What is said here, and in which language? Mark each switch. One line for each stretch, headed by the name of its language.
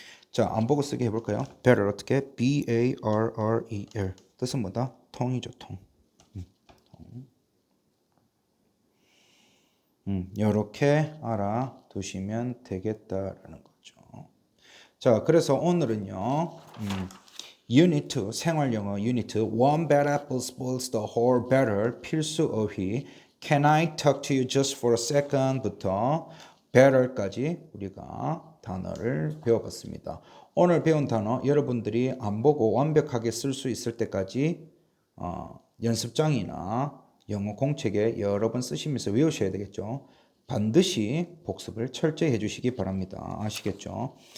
Korean: 자, 안 보고 쓰게 해볼까요? better 어떻게? B-A-R-R-E-L. 뜻은 뭐다? 통이죠, 통. 이렇게 알아두시면 되겠다라는 거죠. 자, 그래서 오늘은요.
English: Unit 2,
Korean: 생활영어
English: Unit 1 bad apple spoils the whole batter
Korean: 필수 어휘
English: Can I talk to you just for a second?
Korean: 부터 better까지 우리가 단어를 배워봤습니다. 오늘 배운 단어 여러분들이 안 보고 완벽하게 쓸 수 있을 때까지 연습장이나 영어 공책에 여러 번 쓰시면서 외우셔야 되겠죠. 반드시 복습을 철저히 해주시기 바랍니다. 아시겠죠?